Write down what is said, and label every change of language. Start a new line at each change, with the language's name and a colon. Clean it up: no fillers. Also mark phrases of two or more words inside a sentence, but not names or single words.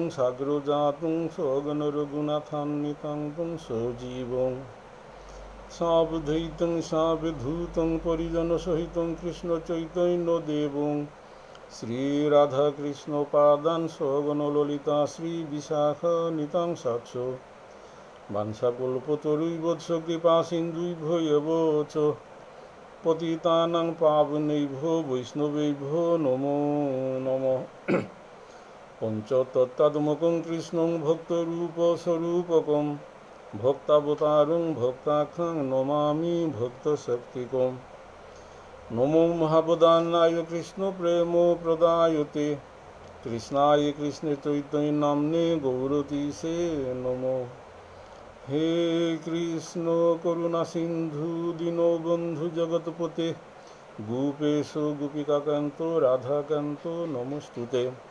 Sanskrit: সাগ্রজাতং সগণরঘুনাথান্বিतं तं সজীবং সাবধৈतं সাবধূतं পরিজনসহিतं কৃষ্ণচৈতন্যদেবং শ্রীরাধাকৃষ্ণপাদান সগণললিতা শ্রীবিশাখান্বিতাং সাৎস বাঞ্ছাকল্পতরুভ্যশ্চ কৃপাসিন্ধুভ্যো এব চ পতিতানাং পাবনেভ্যো বৈষ্ণবেভ্যো নমো নমঃ। পঞ্চতত্ত্বাত্মকং কৃষ্ণং ভক্তরূপস্বরূপকং ভক্তাবতারং ভক্তাখ্যং নমামি ভক্তশক্তিকং। নমো মহাবদান্যায় কৃষ্ণ প্রেম প্রদায়তে কৃষ্ণায় কৃষ্ণ চৈতন্য নাম্নে গৌরতীশে নমো। হে কৃষ্ণ করুণা সিন্ধু দীনবন্ধু জগৎপতে গোপেশ গোপিকাকান্ত রাধাকান্ত নমস্তুতে।